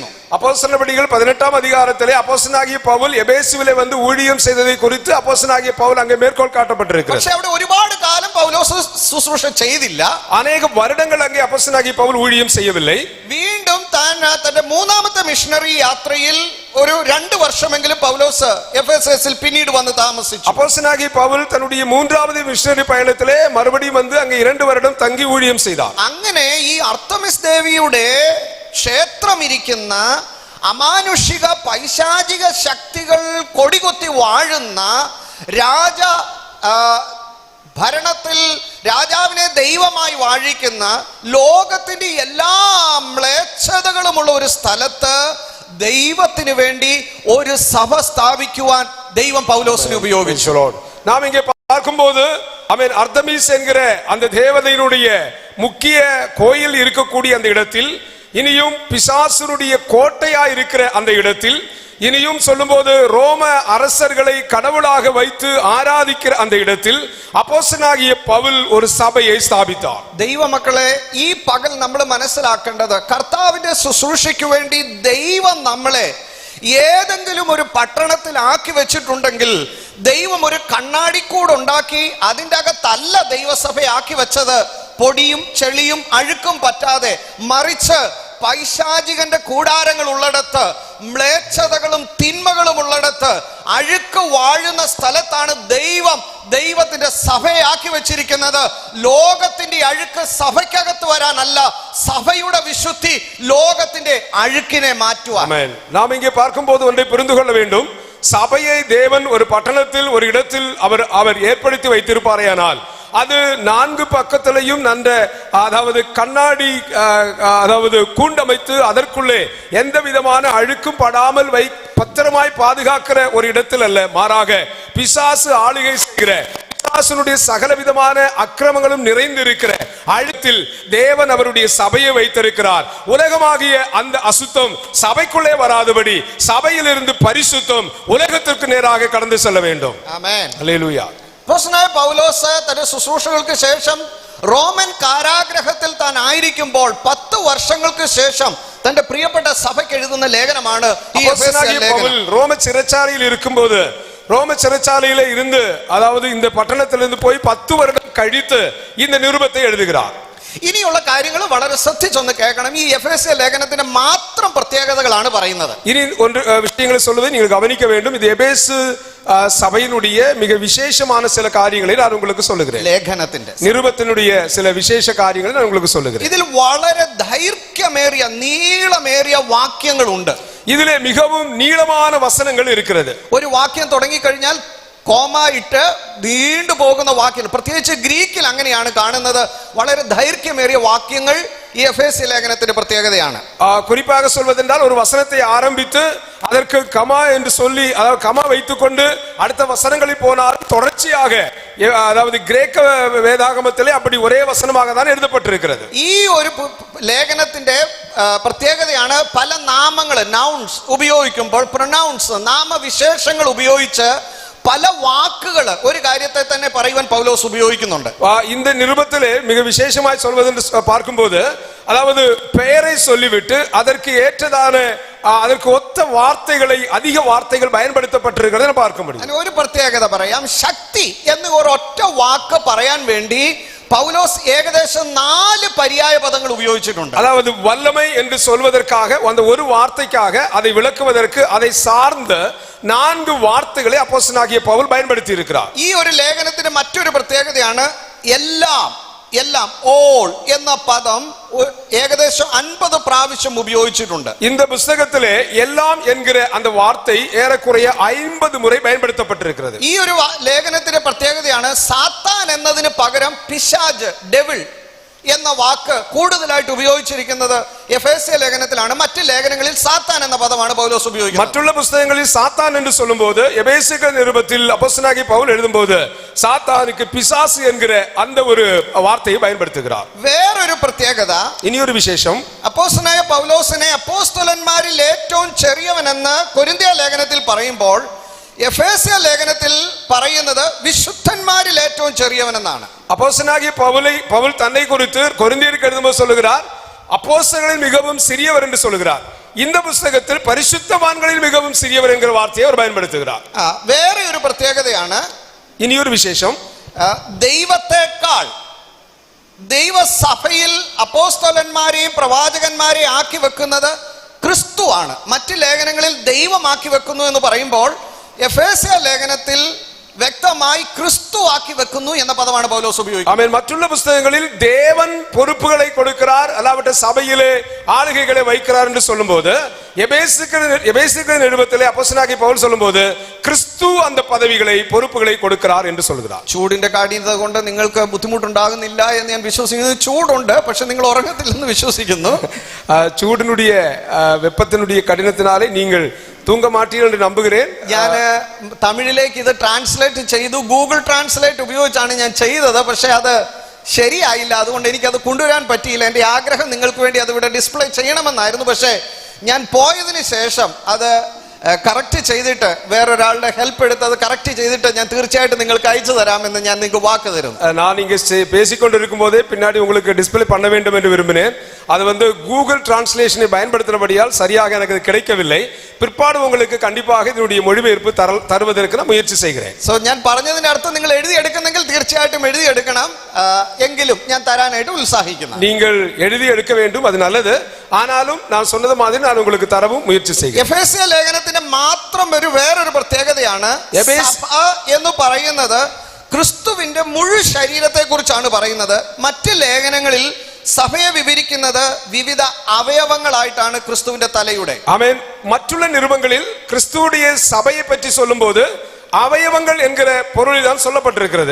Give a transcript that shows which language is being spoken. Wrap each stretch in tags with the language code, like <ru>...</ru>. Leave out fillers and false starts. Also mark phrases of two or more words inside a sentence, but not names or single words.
<ta>அப்போஸ்தலர் 18-ாம் அதிகாரத்திலே அப்போஸ்தலனாகிய பவுல் எபேசுவிலே வந்து ஊழியம் செய்ததை குறித்து அப்போஸ்தலனாகிய பவுல் அங்கே மேற்கோள் காட்டப்பட்டிருக்கிறது.</ta> <ml>പക്ഷേ അവിടെ ഒരുപാട് കാലം പൗലോസ് ശുശ്രൂഷ ചെയ്തില്ല.</ml> <ta>அநேக வருடங்கள் அங்கே அப்போஸ்தலனாகிய பவுல் ஊழியம் செய்யவில்லை.</ta> <ml>വീണ്ടും തന്റെ 3-ാമത്തെ മിഷണറി യാത്രയിൽ ഒരു 2 വർഷമെങ്കിലും പൗലോസ് എഫേസസിൽ പിന്നീട് വന്ന് താമസിച്ചു.</ml> <ta>அப்போஸ்தலனாகிய பவுல் தன்னுடைய 3வது மிஷனரி பயணத்திலே மறுபடியும் வந்து அங்கே 2 வருடம் தங்கி ஊழியம் செய்தார்.</ta> <ml>അങ്ങനെ ഈ അർത്തമിസ് ദേവിയുടെ ക്ഷേത്രം ഇരിക്കുന്ന അമാനുഷിക പൈശാചിക ശക്തികൾ കൊടികുത്തി വാഴുന്ന ഭരണത്തിൽ രാജാവിനെ ദൈവമായി വാഴിക്കുന്ന ലോകത്തിന്റെ എല്ലാ മ്ലേച്ഛതകളുമുള്ള ഒരു സ്ഥലത്ത് ദൈവത്തിന് വേണ്ടി ഒരു സഭ സ്ഥാപിക്കുവാൻ ദൈവം പൗലോസിനെ ഉപയോഗിച്ചു.</ml> <ta>நாம் இங்கே பார்க்கும்போது அர்த்தமிஸ் என்கிற அந்த தேவதையினுடைய முக்கிய கோயில் இருக்கக்கூடிய அந்த இடத்தில், இனியும் பிசாசுடைய கோட்டையா இருக்கிற அந்த இடத்தில், இனியும் சொல்லும்போது ரோம அரசர்களை கடவுளாக வைத்து ஆராதிக்கிற அந்த இடத்தில் அப்போஸ்தலனாகிய பவுல் ஒரு சபையை ஸ்தாபித்தார்.</ta> <ml>ദൈവമക്കളെ, ഈ പകൽ നമ്മൾ മനസ്സിലാക്കേണ്ടത്, കർത്താവിന്റെ ശുശ്രൂഷയ്ക്ക് വേണ്ടി ദൈവം നമ്മളെ ഏതെങ്കിലും ഒരു പട്ടണത്തിൽ ആക്കി വെച്ചിട്ടുണ്ടെങ്കിൽ ദൈവം ഒരു കണ്ണാടിക്കൂട് ഉണ്ടാക്കി അതിൻ്റെ അകത്തല്ല ദൈവസഭയാക്കി വെച്ചത്. പൊടിയും ചെളിയും അഴുക്കും പറ്റാതെ, മറിച്ച് പൈശാചികന്റെ കൂടാരങ്ങൾ ഉള്ളിടത്ത്, മ്ലേച്ഛതകളും തിന്മകളും ഉള്ളിടത്ത്, അഴുക്ക് വാഴുന്ന സ്ഥലത്താണ് ദൈവത്തിന്റെ സഭയാക്കി വെച്ചിരിക്കുന്നത്. ലോകത്തിന്റെ അഴുക്ക് സഭയ്ക്കകത്ത് വരാനല്ല, സഭയുടെ വിശുദ്ധി ലോകത്തിന്റെ അഴുക്കിനെ മാറ്റുവാൻ.</ml> <ta>நாம் இங்கே பார்க்கும்போது ஒன்றை புரிந்து கொள்ள வேண்டும். சபையை தேவன் ஒரு பட்டணத்தில் ஒரு இடத்தில் அவர் ஏற்படுத்தி வைத்திருப்பாரேயானால் அது 4 பக்கத்திலையும் அதாவது கண்ணாடி கூண்டமைத்து அதற்குள்ளே எந்த விதமான அழுக்கும் படாமல் பத்திரமாய் பாதுகாக்கிற ஒரு இடத்தில் அல்ல, மாறாக பிசாசு ஆளுகை செய்கிற, பிசாசுடைய சகல விதமான அக்கிரமங்களும் நிறைந்திருக்கிற அழுத்தில் தேவன் அவருடைய சபையை வைத்திருக்கிறார். உலகமாகிய அந்த அசுத்தம் சபைக்குள்ளே வராதபடி சபையிலிருந்து பரிசுத்தம் உலகத்திற்கு நேராக கடந்து செல்ல வேண்டும். ஆமென். அல்லேலூயா.</ta> <ml>പൗലോസ് തന്റെ ശുശ്രൂഷകൾക്ക് ശേഷം റോമൻ കാരാഗ്രഹത്തിൽ താൻ ആയിരിക്കുമ്പോൾ 10 വർഷങ്ങൾക്ക് ശേഷം തന്റെ പ്രിയപ്പെട്ട സഭയ്ക്ക് എഴുതുന്ന ലേഖനമാണ് ഈ എഫേസ്യ ലേഖനം.</ml> <ta>ரோம சிறைச்சாலையில் இருக்கும்போது, ரோம சிறைச்சாலையில இருந்து, அதாவது இந்த பட்டணத்திலிருந்து போய் 10 வருடம் கழித்து இந்த நிருபத்தை எழுதுகிறார்.</ta> <ml>ഇനിയുള്ള കാര്യങ്ങൾ വളരെ ശ്രദ്ധിച്ചൊന്ന് കേൾക്കണം. ഈ എഫേസ്യ ലേഖനത്തിന്റെ മാത്രം പ്രത്യേകതകളാണ് പറയുന്നത്.</ml> <ta>இனி ஒன்று விஷயங்களை சொல்வதை நீங்கள் கவனிக்க வேண்டும். இது எபேசு சபையினுடைய மிக விசேஷமான சில காரியங்களை நான் உங்களுக்கு சொல்லுகிறேன்.</ta> <ml>ലേഖനത്തിന്റെ</ml> <ta>நிருபத்தினுடைய சில விசேஷ காரியங்களை நான் உங்களுக்கு சொல்லுகிறேன்.</ta> <ml>ഇതിൽ വളരെ ദൈർഘ്യമേറിയ നീളമേറിയ വാക്യങ്ങളുണ്ട്.</ml> <ta>ഇതിലെ மிகவும் நீளமான வசனங்கள் இருக்கிறது.</ta> <ml>ഒരു വാക്യം തുടങ്ങിക്കഴിഞ്ഞാൽ കോമ ഇട്ട് നീണ്ടു പോകുന്ന വാക്യങ്ങൾ, പ്രത്യേകിച്ച് ഗ്രീക്കിൽ അങ്ങനെയാണ് കാണുന്നത്. വളരെ ദൈർഘ്യമേറിയ വാക്യങ്ങൾ ഈ എഫേസ്യ ലേഖനത്തിന്റെ പ്രത്യേകതയാണ്.</ml> <ta>குறிப்பாக சொல்வதென்றால் ஒரு வசனத்தை ஆரம்பித்து அதற்கு கமா என்று சொல்லி, அதாவது கமா வைத்துக்கொண்டு அடுத்த வசனங்களில் போனால் தொடர்ச்சியாக, அதாவது கிரேக்க வேதாகமத்திலே அப்படி ஒரே வசனமாக தான் எழுதப்பட்டிருக்கிறது.</ta> <ml>ഈ ഒരു ലേഖനത്തിന്റെ പ്രത്യേകതയാണ് പല നാമങ്ങൾ നൗൺസ് ഉപയോഗിക്കുമ്പോൾ, പ്രൊനൗൺസ് നാമവിശേഷങ്ങൾ ഉപയോഗിച്ച് പല വാക്കുകൾ ഒരു കാര്യത്തെ തന്നെ പറയുവാൻ പൗലോസ് ഉപയോഗിക്കുന്നുണ്ട്.</ml> <ta>இந்த நிருபத்திலே மிக விசேஷமாய் சொல்வதென்று பார்க்கும்போது, அதாவது பெயரை சொல்லிவிட்டு அதற்கு ஏற்றதான அதற்கு ஒத்த வார்த்தைகளை, அதிக வார்த்தைகள் பயன்படுத்தப்பட்டிருக்கிறதை பார்க்க முடியும்.</ta> <ml>ഒരു പ്രത്യേകത പറയാം, ശക്തി എന്ന് ഒരൊറ്റ വാക്ക് പറയാൻ വേണ്ടി പൗലോസ് ഏകദേശം 4 പര്യായ പദങ്ങൾ ഉപയോഗിച്ചിട്ടുണ്ട്.</ml> <ta>அதாவது வல்லமை என்று சொல்வதற்காக, அந்த ஒரு வார்த்தைக்காக அதை விளக்குவதற்கு அதை சார்ந்த 4 வார்த்தைகளை அப்போஸ்தலனாகிய பவுல் பயன்படுத்தி இருக்கிறார்.</ta> <ml>ഈ ഒരു ലേഖനത്തിന്റെ മറ്റൊരു പ്രത്യേകതയാണ് എല്ലാം ഓൾ എന്ന പദം ഏകദേശം 50 പ്രാവശ്യം ഉപയോഗിച്ചിട്ടുണ്ട്.</ml> <ta>இந்த புத்தகத்திலே எல்லாம் என்கிற அந்த வார்த்தை ஏறக்குறைய 50 முறை பயன்படுத்தப்பட்டிருக்கிறது.</ta> <ml>ഈ ഒരു ലേഖനത്തിന്റെ പ്രത്യേകതയാണ് സാത്താൻ എന്നതിന് പകരം പിശാച്, ഡെവിൾ എന്ന വാക്ക് കൂടുതലായിട്ട് ഉപയോഗിച്ചിരിക്കുന്നത് എഫേസ്യ ലേഖനത്തിലാണ്. മറ്റു ലേഖനങ്ങളിൽ സാത്താൻ എന്ന പദമാണ് പൗലോസ് ഉപയോഗിക്കുന്നത്.</ml> <ta>மற்றுள்ள புஸ்தகங்களில் சாத்தான் என்று சொல்லும்போது, எபேசிய நிருபத்தில் அப்போஸ்தலனாகிய பவுல் எழுதும்போது சாத்தானுக்கு பிசாசு என்கிற அந்த ஒரு வார்த்தையை பயன்படுத்துகிறார்.</ta> <ml>വേറൊരു പ്രത്യേകത, ഇനിയൊരു വിശേഷം, അപ്പോസ്തലനായ പൗലോസിനെ അപ്പോസ്തലന്മാരിൽ ഏറ്റവും ചെറിയവനെന്ന് കൊരിന്ത്യ ലേഖനത്തിൽ പറയുമ്പോൾ, എഫേസ്യ ലേഖനത്തിൽ പറയുന്നത് വിശുദ്ധന്മാരിൽ ഏറ്റവും ചെറിയവനെന്നാണ്. அப்போஸ்தலனாகிய பவுல் தன்னை குறித்து கொரிந்தியருக்கு எழுதும்போது சொல்லுகிறார், அப்போஸ்தலர்களில் மிகவும் சிறியவர் என்று சொல்லுகிறார். இந்த புத்தகத்தில் பரிசுத்தவான்களில் மிகவும் சிறியவர் என்கிற வார்த்தையை அவர் பயன்படுத்துகிறார். വേറെ ഒരു പ്രത്യേകതയാണ്, ഇനിയൊരു വിശേഷം, ദൈവത്തെക്കാൾ ദൈവസഭയിൽ അപ്പോസ്തലന്മാരെയും പ്രവാചകന്മാരെയും ആക്കി വെക്കുന്നത് ക്രിസ്തുവാണ്. മറ്റ് ലേഖനങ്ങളിൽ ദൈവമാക്കി വെക്കുന്നു എന്ന് പറയുമ്പോൾ, എഫേസ്യ ലേഖനത്തിൽ വ്യക്തമായി ക്രിസ്തു ആക്കി വെക്കുന്നു എന്ന പദമാണ് പൗലോസ് ഉപയോഗിക്കുന്നത്. ആമേൻ.</ml> <ta>மற்றுள்ள புஸ்தகங்களில் தேவன் പൊறுப்புகளை கொடுக்கிறார், அல்லாவிட்ட சபையிலே ஆளுகைகளை வைக்கிறார் என்று சொல்லும்போது, எபேசிய நிருபத்திலே அப்போஸ்தலனாகிய பவுல் சொல்லும்போது ക്രിസ്തു அந்த പദവിகளை, பொறுப்புகளை கொடுக்கிறார் என்று சொல்கிறார்.</ta> <ml>ചൂടിന്റെ കാഠിന്യത കൊണ്ട് നിങ്ങൾക്ക് ബുദ്ധിമുട്ടുണ്ടാകുന്നില്ല എന്ന് ഞാൻ വിശ്വസിക്കുന്നു. ചൂടുണ്ട്, പക്ഷെ നിങ്ങൾ ഉറങ്ങത്തില്ലെന്ന് വിശ്വസിക്കുന്നു.</ml> <ta>சூட்டினுடைய வெப்பத்தினுடைய கடினத்தினாலே நீங்கள் தூங்க மாட்டீர்கள் என்று நம்புகிறேன்.</ta> <ml>ഞാൻ തമിഴിലേക്ക് ഇത് ട്രാൻസ്ലേറ്റ് ചെയ്തു, ഗൂഗിൾ ട്രാൻസ്ലേറ്റ് ഉപയോഗിച്ചാണ് ഞാൻ ചെയ്തത്. പക്ഷെ അത് ശരിയായില്ല, അതുകൊണ്ട് എനിക്കത് കൊണ്ടുവരാൻ പറ്റിയില്ല. എൻ്റെ ആഗ്രഹം നിങ്ങൾക്ക് വേണ്ടി അത് ഇവിടെ ഡിസ്പ്ലേ ചെയ്യണമെന്നായിരുന്നു. പക്ഷേ ഞാൻ പോയതിന് ശേഷം അത് കറക്റ്റ് ചെയ്തിട്ട്, വേറൊരാളുടെ ഹെൽപ്പ് എടുത്ത് അത് കറക്റ്റ് ചെയ്തിട്ട് ഞാൻ തീർച്ചയായിട്ടും നിങ്ങൾക്ക് അയച്ചു തരാമെന്ന് ഞാൻ നിങ്ങൾക്ക് വാക്ക് തരുന്നു.</ml> <ta>நான் இங்க பேசிக்கொண்டிருக்கும் போதே பின்னாடி உங்களுக்கு டிஸ்ப்ளே பண்ண வேண்டும் என்று விரும்பினேன். அது கூகுள் டிரான்ஸ்லேஷனை பயன்படுத்தினபடியால் சரியாக எனக்கு கிடைக்கவில்லை. பிற்பாடு உங்களுக்கு கண்டிப்பாக இதனுடைய மொழிபெயர்ப்பு தருவதற்கு நான் முயற்சி செய்கிறேன்.</ta> <ml>സോ ഞാൻ പറഞ്ഞതിന്റെ അർത്ഥം നിങ്ങൾ എഴുതിയെടുക്കുന്നെങ്കിൽ തീർച്ചയായിട്ടും എഴുതിയെടുക്കണം. എങ്കിലും ഞാൻ തരാനായിട്ട് ഉത്സാഹിക്കുന്നു.</ml> <ta>நீங்கள் எழுதி எடுக்க வேண்டும், அது நல்லது. ஆனாலும் நான் சொன்னது மாதிரி நான் உங்களுக்கு தரவும் முயற்சி செய்கிறேன்.</ta> <ml>എഫേസ്യ ലേഖനത്തിന്റെ മാത്രം വേറൊരു പ്രത്യേകതയാണ്, സഭ എന്ന് പറയുന്നത് ക്രിസ്തുവിന്റെ മുഴു ശരീരത്തെ കുറിച്ചാണ് പറയുന്നത്. മറ്റ് ലേഖനങ്ങളിൽ സഭയെ വിവരിക്കുന്നത് വിവിധ അവയവങ്ങളായിട്ടാണ് ക്രിസ്തുവിന്റെ തലയുടെ. ആമേൻ.</ml> <ta>மற்றுள்ள நிருபங்களில் கிறிஸ்துவின் சபையை பற்றி சொல்லும்போது அவயவங்கள் என்கிற பொருளில் தான் சொல்லப்பட்டிருக்கிறது.</ta>